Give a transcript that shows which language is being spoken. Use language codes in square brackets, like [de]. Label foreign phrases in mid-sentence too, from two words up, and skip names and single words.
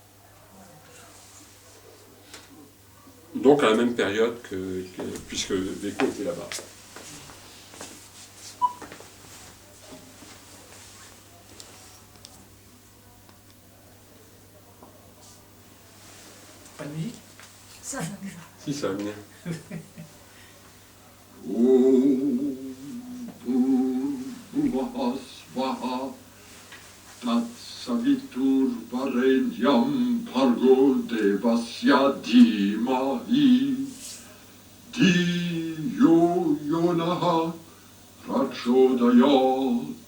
[fr] Donc à la même période puisque Beko était là-bas. Pas de musique? Ça va. Si, ça va venir. [sa] तत्सवितुर् वरेण्यम् पर्गो देवस्य धीमहि धियो योनह प्रचोदयात्.